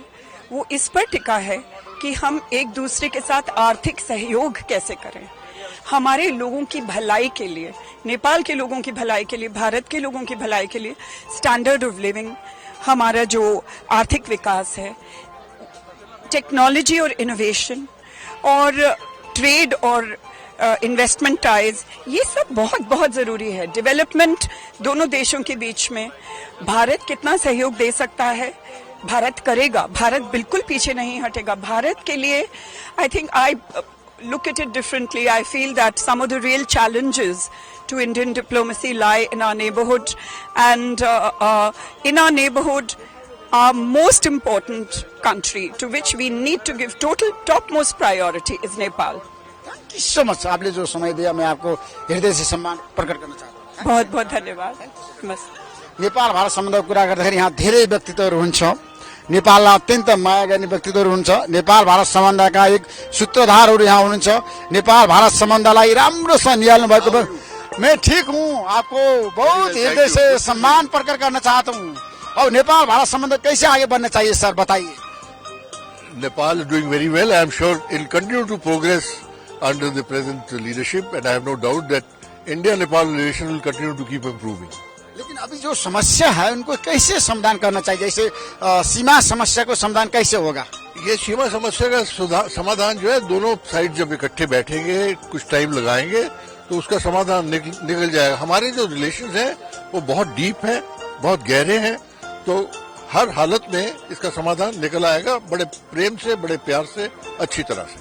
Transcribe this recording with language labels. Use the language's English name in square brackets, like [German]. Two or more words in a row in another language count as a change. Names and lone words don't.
[Hindi] वो इस पर टिका है कि हम एक दूसरे के साथ आर्थिक सहयोग कैसे करें, हमारे लोगों की भलाई के लिए, नेपाल के लोगों की भलाई के लिए, भारत के लोगों की भलाई के लिए, [English] standard of living, [Hindi] हमारा जो आर्थिक विकास है, टेक्नोलॉजी और इनोवेशन और ट्रेड और [English] investment ties, [Hindi] ये सब बहुत बहुत जरूरी है। डेवलपमेंट दोनों देशों के बीच में भारत कितना सहयोग दे सकता है, भारत करेगा, भारत बिल्कुल पीछे नहीं हटेगा। भारत के लिए [English] I think I look at it differently. I feel that some of the real challenges to Indian diplomacy lie in our neighborhood, and in our neighborhood, our most important country to which we need to give topmost priority is Nepal. Thank you so much. [Hindi] आपने जो समय दिया मैं आपको हृदय से सम्मान प्रकट करना चाहता हूँ। बहुत बहुत धन्यवाद। बस [Nepali] नेपाल भारत सम्बन्धको कुरा गर्दाखेरि यहाँ धेरै व्यक्तित्वहरू हुन्छ, नेपाललाई अत्यन्त माया गर्ने व्यक्तित्वहरू हुन्छ, नेपाल भारत सम्बन्धका एक सूत्रधारहरू यहाँ हुनुहुन्छ, नेपाल भारत सम्बन्धलाई राम्रोसँग निहाल्नु भएको। [Hindi] मैं ठीक हूँ, आपको बहुत हृदय से सम्मान प्रकट करना चाहता हूँ। और नेपाल भारत संबंध कैसे आगे बढ़ना चाहिए सर, बताइए। [English] Nepal is doing very well. I am sure it will continue to progress under the present leadership, and I have no doubt that India-Nepal relation will continue to keep improving. [Hindi] लेकिन अभी जो समस्या है उनको कैसे समाधान करना चाहिए, जैसे सीमा समस्या को समाधान कैसे होगा? ये सीमा समस्या का समाधान जो है, दोनों साइड जब इकट्ठे बैठेंगे, कुछ टाइम लगाएंगे तो उसका समाधान निकल जाएगा। हमारे जो रिलेशंस हैं वो बहुत डीप हैं, बहुत गहरे हैं, तो हर हालत में इसका समाधान निकल आएगा, बड़े प्रेम से, बड़े प्यार से, अच्छी तरह से।